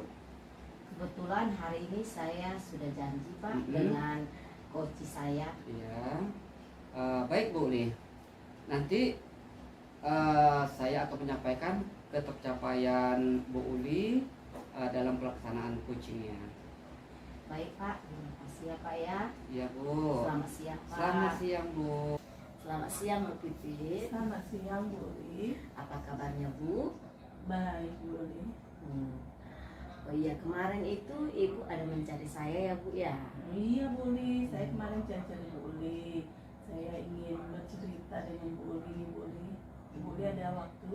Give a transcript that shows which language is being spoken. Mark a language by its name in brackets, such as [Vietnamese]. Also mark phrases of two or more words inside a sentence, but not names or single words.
[Indonesian] Kebetulan hari ini saya sudah janji Pak dengan coach saya. Iya. Baik Bu Uli. Nanti saya akan menyampaikan ketercapaian Bu Uli dalam pelaksanaan coachingnya. Baik Pak, terima kasih ya Pak ya. Iya Bu. Selamat siang Pak. Selamat siang Bu. Selamat siang Bu Pipit. Selamat siang Bu Uli. Apa kabarnya Bu? Baik Bu Uli. Oh iya, kemarin itu Ibu ada mencari saya ya Bu ya? Iya Bu Uli, saya kemarin cari Bu Uli. Saya ingin bercerita dengan Bu Uli. Bu Uli ada waktu?